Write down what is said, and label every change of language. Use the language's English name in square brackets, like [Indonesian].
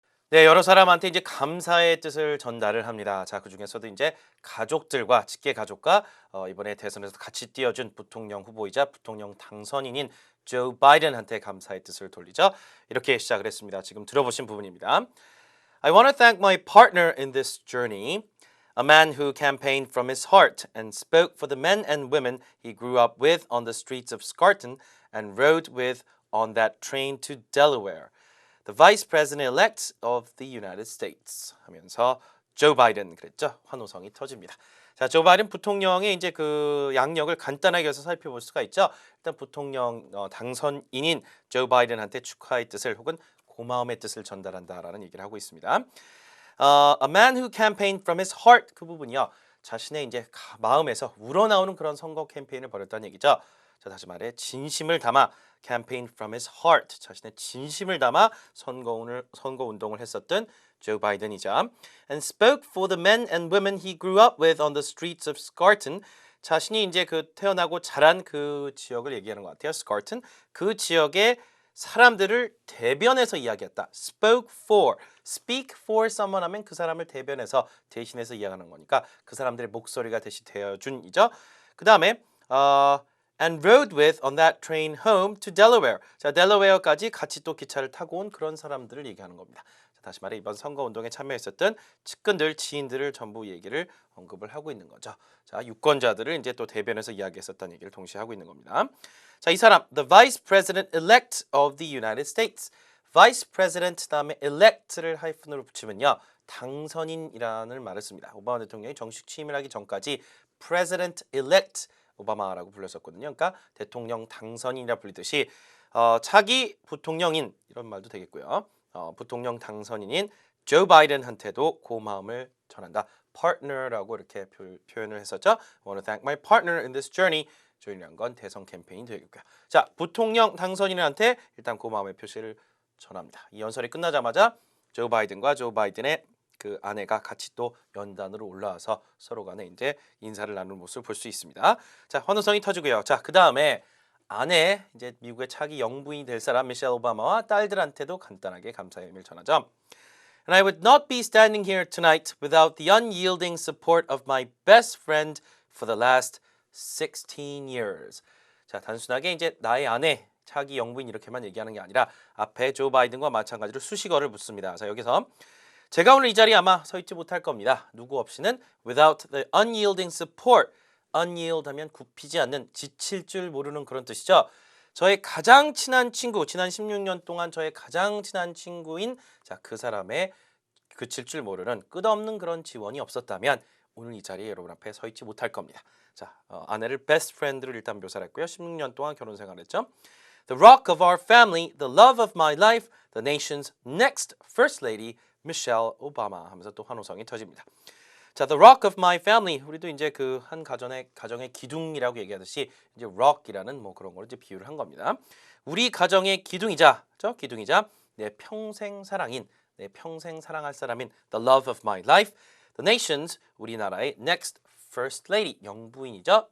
[Korean] 네, 여러 사람한테 이제 감사의 뜻을 전달을 합니다. 자, 그 중에서도 이제 가족들과 직계 가족과 이번에 대선에서 같이 뛰어준 부통령 후보이자 부통령 당선인인 조 바이든한테 감사의 뜻을 돌리죠. 이렇게 시작을 했습니다. 지금 들어보신 부분입니다. [English] I want to thank my partner in this journey, a man who campaigned from his heart and spoke for the men and women he grew up with on the streets of Scranton and rode with on that train to Delaware, the Vice President-elect of the United States [Korean] 하면서 조 바이든 그랬죠. 환호성이 터집니다. 자, 조 바이든 부통령의 이제 그 양력을 간단하게 해서 살펴볼 수가 있죠. 일단 부통령 당선인인 조 바이든한테 축하의 뜻을 혹은 고마움의 뜻을 전달한다라는 얘기를 하고 있습니다. [English] A man who campaigned from his heart [Korean] 그 부분이요. 자신의 이제 마음에서 우러나오는 그런 선거 캠페인을 벌였다는 얘기죠. 자, 다시 말해 진심을 담아 [English] campaign from his heart [Korean] 자신의 진심을 담아 선거 운동을 했었던 조 바이든이죠. [English] And spoke for the men and women he grew up with on the streets of Scranton. [Korean] 자신이 이제 그 태어나고 자란 그 지역을 얘기하는 것 같아요. [English] Scranton. [Korean] 그 지역의 사람들을 대변해서 이야기했다. [English] Spoke for. Speak for someone [Korean] 하면 그 사람을 대변해서 대신해서 이야기하는 거니까 그 사람들의 목소리가 대신 되어준이죠. 그 다음에 [English] and rode with on that train home to Delaware. [Korean] 자, 델러웨어까지 같이 또 기차를 타고 온 그런 사람들을 얘기하는 겁니다. 자, 다시 말해 이번 선거운동에 참여했었던 측근들, 지인들을 전부 얘기를 언급을 하고 있는 거죠. 자, 유권자들을 이제 또 대변해서 이야기했었다는 얘기를 동시에 하고 있는 겁니다. 자, 이 사람, [English] the Vice President-elect of the United States. [Korean] Vice President 다음에 elect를 하이픈으로 붙이면요. 당선인이라는 말을 씁니다. 오바마 대통령이 정식 취임을 하기 전까지 President-elect 오바마라고 불렀었거든요. 그러니까 대통령 당선인이라 불리듯이 차기 부통령인 이런 말도 되겠고요. 부통령 당선인인 조 바이든한테도 고마움을 전한다. partner라고 이렇게 표현을 했었죠. [English] I want to thank my partner in this journey. [Korean] journey란 건 대선 캠페인이 되겠고요. 자, 부통령 당선인한테 일단 고마움의 표시를 전합니다. 이 연설이 끝나자마자 조 바이든과 조 바이든의 그 아내가 같이 또 연단으로 올라와서 서로 간에 이제 인사를 나누는 모습을 볼 수 있습니다. 자, 환호성이 터지고요. 자, 그 다음에 아내, 이제 미국의 차기 영부인이 될 사람 미셸 오바마와 딸들한테도 간단하게 감사의 의미를 전하죠. [English] And I would not be standing here tonight without the unyielding support of my best friend for the last 16 years. [Korean] 자, 단순하게 이제 나의 아내, 차기 영부인 이렇게만 얘기하는 게 아니라 앞에 조 바이든과 마찬가지로 수식어를 묻습니다. 자, 여기서 제가 오늘 이 자리에 아마 서 있지 못할 겁니다. 누구 없이는 [English] without the unyielding support [Korean] unyield 하면 굽히지 않는, 지칠 줄 모르는 그런 뜻이죠. 저의 가장 친한 친구, 지난 16년 동안 저의 가장 친한 친구인 그 사람의 그칠 줄 모르는 끝없는 그런 지원이 없었다면 오늘 이 자리에 여러분 앞에 서 있지 못할 겁니다. 아내를 best friend로 일단 묘사를 했고요. 16년 동안 결혼 생활했죠. [English] The rock of our family, the love of my life, the nation's next first lady, Michelle Obama [Korean] 하면서 또 환호성이 터집니다. [English] The rock of my family. [Korean] 우리도 이제 그 한 가정의 기둥이라고 얘기하듯이 이제 rock이라는 뭐 그런 걸 이제 비유를 한 겁니다. 우리 가정의 기둥이자, 기둥이자 내 평생 사랑인, 내 평생 사랑할 사람인 [English] the love of my life, the nation's [Korean] 우리나라의 [English] next first lady [Korean] 영부인이죠.